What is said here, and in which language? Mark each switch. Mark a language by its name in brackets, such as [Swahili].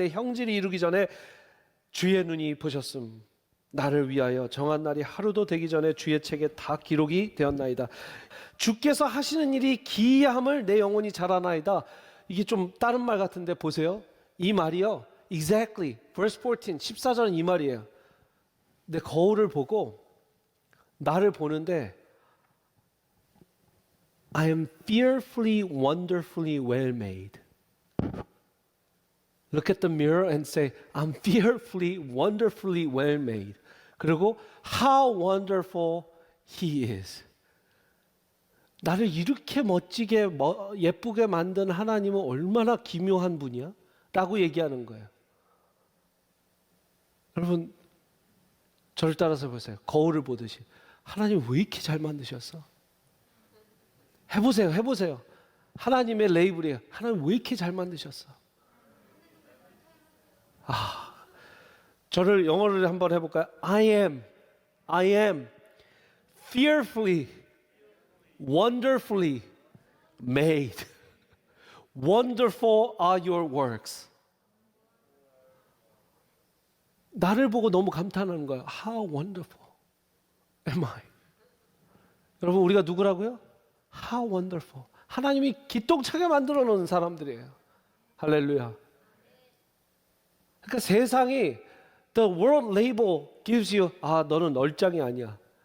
[Korean] 내 형질이 이루기 전에 주의 눈이 보셨음. 나를 위하여 정한 날이 하루도 되기 전에 주의 책에 다 기록이 되었나이다. 주께서 하시는 일이 기이함을 내 영혼이 잘 아나이다. 이게 좀 다른 말 같은데 보세요. 이 말이요, [English] exactly verse 14, [Korean] 14절은 이 말이에요. 내 거울을 보고 나를 보는데 [English] I am fearfully, wonderfully well made. Look at the mirror and say, I'm fearfully, wonderfully well made. [Korean] 그리고 [English] how wonderful He is. [Korean] 나를 이렇게 멋지게 예쁘게 만든 하나님은 얼마나 기묘한 분이야? 라고 얘기하는 거예요. 여러분, 저를 따라서 보세요. 거울을 보듯이. 하나님 왜 이렇게 잘 만드셨어? 해보세요. 하나님의 레이블이에요. 하나님 왜 이렇게 잘 만드셨어? 저를 영어를 한번 해볼까요? [English] I am I am fearfully, wonderfully made. Wonderful are your works. [Korean] 나를 보고 너무 감탄하는 거예요. [English] How wonderful am I? [Korean] 여러분, 우리가 누구라고요? [English] How wonderful. [Korean] 하나님이 기똥차게 만들어 놓은 사람들이에요. 할렐루야. 그러니까 세상이 [English] the world label gives you [Korean] 너는 얼짱이 아니야.